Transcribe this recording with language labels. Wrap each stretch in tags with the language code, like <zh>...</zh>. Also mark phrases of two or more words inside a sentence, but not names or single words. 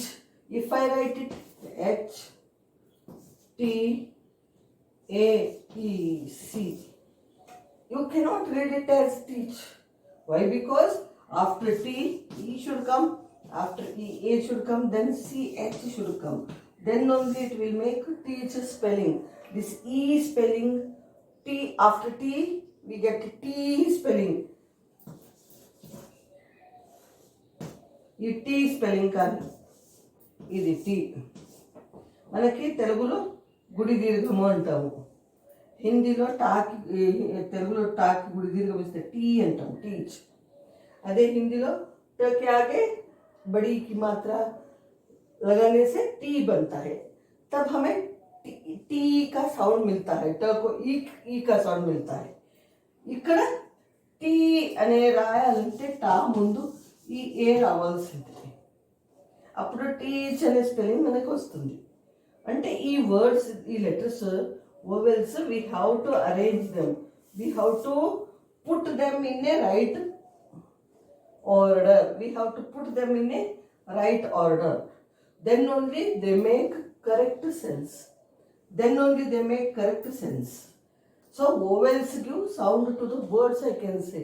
<en>If I write it H, T, A, E, C, you cannot read it as teach. Why? Because after T, E should come, After E, A should come, then C, H should come. Then only it will make teach spelling. This E spelling, T, after T, we get T spelling.</en> <te>ఈ టీ స్పెల్లింగ్ కానీ ఇది టీ. మనకి తెలుగులో గుడి దీర్ఘము అంటాము, హిందీలో టాకి, తెలుగులో టాకి గుడి దీర్ఘం ఇస్తే టీ అంటాము, టీచ్. అదే హిందీలో ट के आगे बड़ी की मात्रा लगाने से टी बनता है, तब हमें टी का साउंड मिलता है, ट को ई का साउंड मिलता है. ఇక్కడ టీ అనే రాయాలంటే టా ముందు ఈ ఏ రావాల్సింది, అప్పుడు టీచ్ అనే స్పెల్లింగ్ మనకు వస్తుంది. అంటే ఈ వర్డ్స్, ఈ</te> <en>letters vowels, we have to arrange them, we have to put them in a right order. We have to put them in a right order. Then only they make correct sense. Then only they make correct sense. So vowels give sound to the words, I can say.</en>